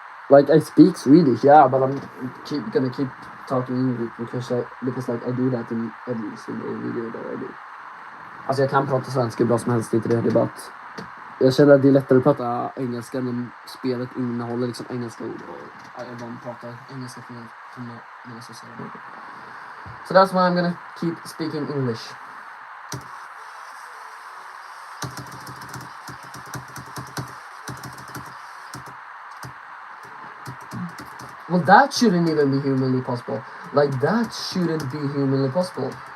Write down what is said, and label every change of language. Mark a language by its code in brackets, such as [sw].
[en] Like I speak Swedish, yeah, but I'm gonna keep talking English because like I do that in every single video that I do. [sv] Alltså jag kan prata svenska hur bra som helst, inte det debatt. Jag känner att det är lättare att prata engelska när spelet innehåller liksom engelska ord och jag bara pratar engelska för mina sociala medier. [en] So that's why I'm gonna keep speaking English. Well, that shouldn't even be humanly possible. Like, that shouldn't be humanly possible.